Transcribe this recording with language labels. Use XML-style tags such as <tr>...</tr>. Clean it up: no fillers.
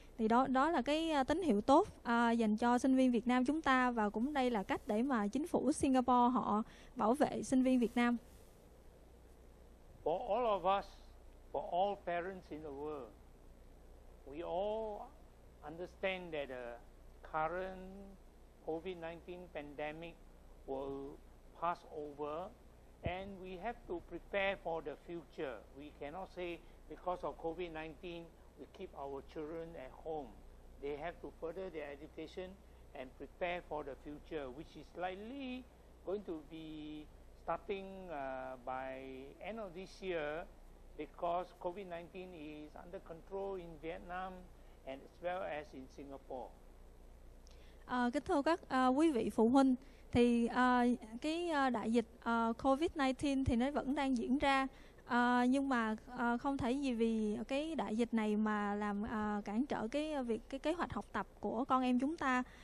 <vi>Thì đó là cái tín hiệu tốt dành cho sinh viên Việt Nam chúng ta, và cũng đây là cách để mà chính phủ Singapore họ bảo vệ sinh viên Việt Nam.</vi> <en>For all of us, for all parents in the world, we all understand that the current COVID-19 pandemic will pass over, and we have to prepare for the future. We cannot say because of COVID-19 we keep our children at home. They have to further their education and prepare for the future, which is likely going to be starting by end of this year, because COVID-19 is under control in Vietnam and as well as in Singapore.</en> <vi>Kính thưa các quý vị phụ huynh, thì cái đại dịch COVID-19 thì nó vẫn đang diễn ra, nhưng mà không thể gì vì cái đại dịch này mà làm cản trở cái kế hoạch học tập của con em chúng ta.</vi>